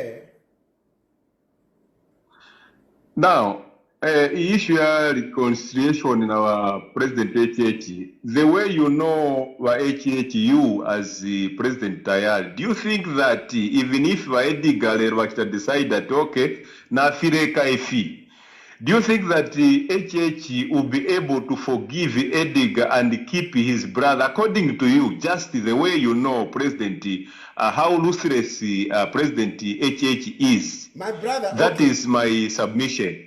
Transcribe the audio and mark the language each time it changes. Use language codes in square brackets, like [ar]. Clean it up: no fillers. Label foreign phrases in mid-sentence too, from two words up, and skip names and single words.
[en] Now, issue reconciliation in our President HH, the way you know HH, you as the President Tayari, do you think that even if Edgar decide that, [bem] okay, na fireka efi, [en] do you think that HH will be able to forgive Edgar and keep his brother, according to you, just the way you know President, how ruthless President HH is? My brother. That is my submission.